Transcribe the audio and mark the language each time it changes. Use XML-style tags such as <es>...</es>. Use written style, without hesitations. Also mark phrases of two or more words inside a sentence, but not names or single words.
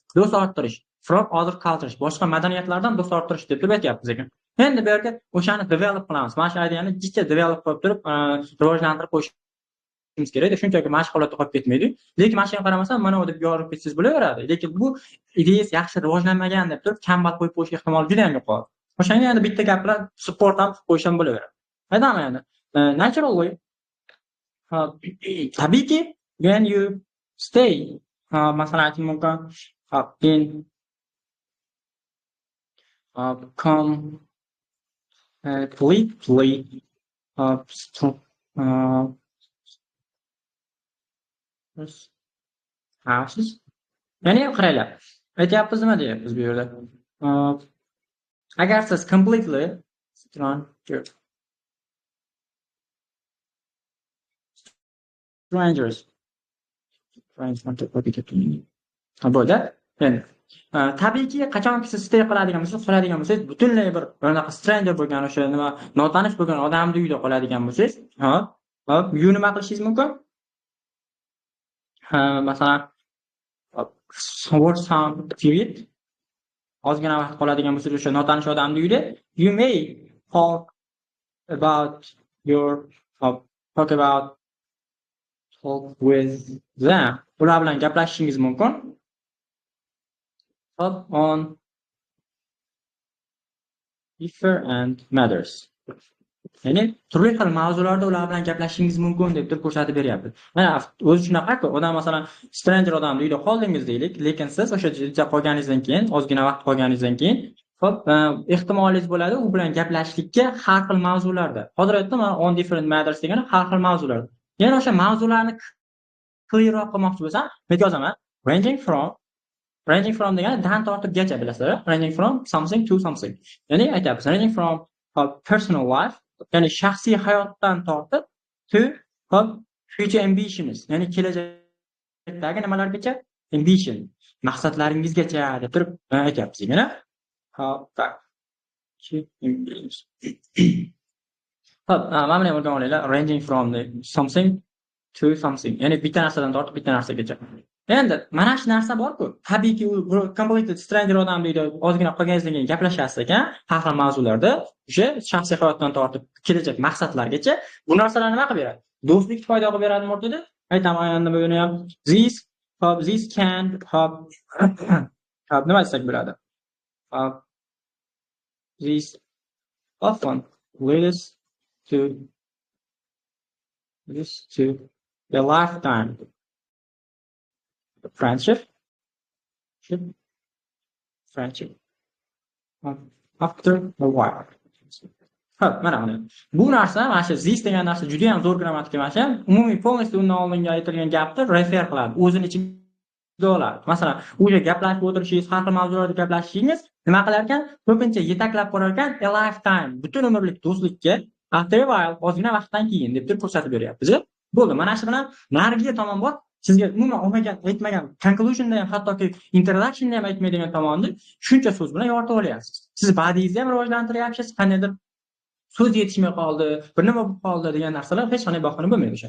<uz>Do'st orttirish,</uz> <en>from other cultures,</en> <uz>boshqa madaniyatlardan do'st orttirish deb turib aytyapmiz ekan. Endi bu yerga o'shani develop qilamiz. Mana shu ideyani jicha develop qilib turib, rivojlantirib qo'yishimiz kerak. Shunchaki mashg'ulotda qolib ketmaydi. Lekin mana shunga qaramasdan mana u deb yorib ketsangiz bo'laveradi. Lekin bu ideyasi yaxshi rivojlanmagan deb turib kambal qo'yib qo'yish ehtimoli juda ham yuqori. O'shanga endi bitta gap bilan support ham qilib qo'yish ham bo'laveradi. Aytaman endi.</uz> <en>Natural way. Tabiiyki, when you stay,</en> <uz>masalan aytishim mumkin,</uz> <en>in completely houses.</en> <uz>Ya'ni qaranglar. Aytyapmiz nima deyapmiz bu yerda? Agar siz</uz> <en>completely strangers</en> <uz>bo'ldi. Endi tabiiyki qachonki siz stay qiladigan bo'lsangiz, qoladigan bo'lsangiz, butunlay bir bunaqa stranger bo'lgan o'sha nima notanish bo'lgan odamning uyida qoladigan bo'lsangiz, hop, nima qilishingiz mumkin? Masalan,</uz> <en>for some period</en> <uz>ozgina vaqt qoladigan bo'lsangiz o'sha notanish odamning uyida,</uz> <en>you may talk about with them.</en> <uz>Ular bilan gaplashishingiz mumkin.</uz> <en>On different matters.</en> <uz>Ya'ni turli xil mavzularda ular bilan gaplashishingiz mumkin deb turib ko'rsatib beryapti. Mana o'zi shunaqa-ku, odam masalan stranger odamning uyida qoldingiz deylik, lekin siz o'sha yerda qolganingizdan keyin, ozgina vaqt qolganingizdan keyin, hop, ehtimolingiz bo'ladi u bilan gaplashishlikka har xil mavzularda. Hozir aytdim,</uz> <en>on different matters</en> <uz>degani har xil mavzularda. Yana o'sha mavzularni clearroq qilmoqchi bo'lsam, men yozaman</uz> <en>ranging from</en> <uz>degani dan tortibgacha bilasizlar,</uz> <en>ranging from something to something.</en> <uz>Ya'ni aytyapmiz,</uz> <en>ranging from personal life,</en> <uz>ya'ni shaxsiy hayotdan tortib to</uz> <en>future ambitions,</en> <uz>ya'ni kelajakdagi nimalargacha, ambition, maqsadlaringizgacha deb turib aytyapmiz yana. Hop, tak. Hop, mana buni o'rganib olinglar,</uz> <en>ranging from something to something,</en> <uz>ya'ni bitta narsadan tortib bitta narsagacha. Endi mana shu narsa bor-ku, tabiiyki u</uz> <en>completely stranger</en> <uz>odam deydi, ozgina qolganingizdan keyin gaplashasiz ekan, har xil mavzularda, o'sha shaxsiy hayotdan tortib kelajak maqsadlargacha bu narsalar nima qilib beradi? Do'stlik foyda qilib beradimi o'rtada? Aytaman endi buni ham.</uz> <en>This can</en> <uz>nima desak bo'ladi?</uz> <en>This often leads to a lifetime friendship after a while.</en> <uz>Hop, mana bu narsa, mana shu this degan narsa juda ham zo'r grammatika emas, umumiy polностью undan oldingi aytilgan gapni refer qiladi, o'zini ichiga oladi. Masalan, o'sha gaplashib o'tirishingiz, har xil mavzularda gaplashishingiz nima qilar ekan? Ko'pincha yetaklab borar ekan,</uz> <en>a lifetime,</en> <uz>butun umrlik do'stlikka</uz> <en>after a while,</en> <uz>ozgina vaqtdan keyin deb turib ko'rsatib beryapmiz. Bo'ldi, mana shu bilan narigi tomon bor. Sizga umuman aytmagan, conclusionda ham, hattoki introductionda ham aytmaydigan tomonni shuncha so'z bilan yoritib olyapsiz. Siz badiingizni ham rivojlantiryapsiz, qandaydir so'z yetishmay qoldi, bir nima bo'lib qoldi degan narsalar hech qanday bahona bo'lmaydi o'sha.</uz>